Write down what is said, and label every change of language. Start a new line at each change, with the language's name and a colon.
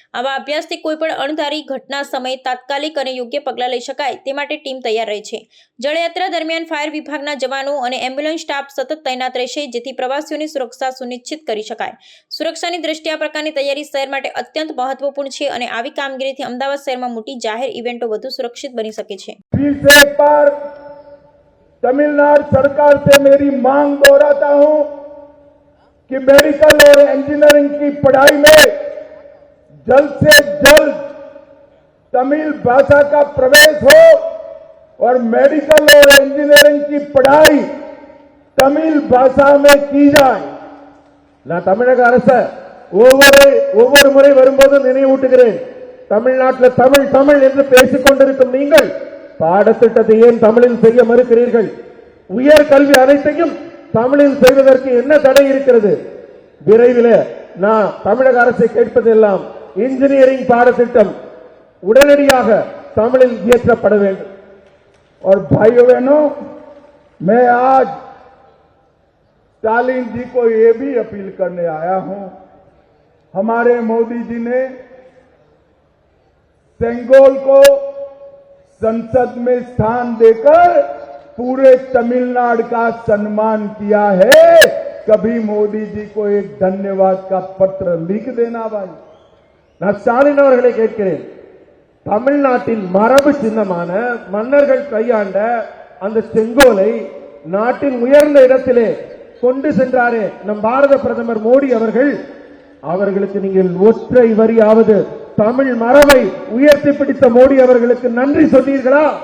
Gujarati: આવા અભ્યાસથી કોઈપણ અણધારી ઘટના સમયે તાત્કાલિક અને યોગ્ય પગલાં લઈ શકાય તે માટે ટીમ તૈયાર રહે છે। જળયાત્રા દરમિયાન ફાયર વિભાગના જવાનો અને એમ્બ્યુલન્સ સ્ટાફ સતત તૈનાત રહેશે, જેથી પ્રવાસીઓની સુરક્ષા સુનિશ્ચિત કરી શકાય। સુરક્ષાની દ્રષ્ટિએ આ પ્રકારની તૈયારી શહેર માટે અત્યંત મહત્વપૂર્ણ છે અને આવી કામગીરીથી અમદાવાદ શહેરમાં મોટી જાહેર ઇવેન્ટો વધુ સુરક્ષિત બની શકે છે।
Hindi: फिर से एक बार तमिलनाडु सरकार से मेरी मांग दोहराता हूं कि मेडिकल और इंजीनियरिंग की पढ़ाई में जल्द से जल्द तमिल भाषा का प्रवेश हो और मेडिकल और इंजीनियरिंग की पढ़ाई तमिल भाषा में की जाए।
Tamil: நான் தமிழக அரசு ஒவ்வொரு முறை வரும்போது நினைவூட்டுகிறேன், தமிழ்நாட்டில் தமிழ் தமிழ் என்று பேசிக் கொண்டிருக்கும் நீங்கள் பாடத்திட்டத்தை ஏன் தமிழில் செய்ய மறுக்கிறீர்கள்? உயர் கல்வி அனைத்தையும் தமிழில் செய்வதற்கு என்ன தடை இருக்கிறது? விரைவில் நான் தமிழக அரசை கேட்பதெல்லாம் इंजीनियरिंग பாடத்திட்டம் உடனடியாக தமிழில் இயற்றப்பட வேண்டும்।
Hindi: और भाइयों बहनों, मैं आज स्टालिन जी को ये भी अपील करने आया हूं। हमारे मोदी जी ने सेंगोल को संसद में स्थान देकर पूरे तमिलनाडु का सम्मान किया है। कभी मोदी जी को एक धन्यवाद का पत्र लिख देना भाई।
Tamil: நான் ஸ்டாலின் அவர்களை கேட்கிறேன், தமிழ்நாட்டில் மரபு சின்னமான மன்னர்கள் கையாண்ட அந்த செங்கோலை நாட்டின் உயர்ந்த இடத்திலே கொண்டு சென்றாரே நம் பாரத பிரதமர் மோடி அவர்கள், அவர்களுக்கு நீங்கள் ஒற்றை வரியாவது தமிழ் மரபை உயர்த்தி பிடித்த மோடி அவர்களுக்கு நன்றி சொன்னீர்களா?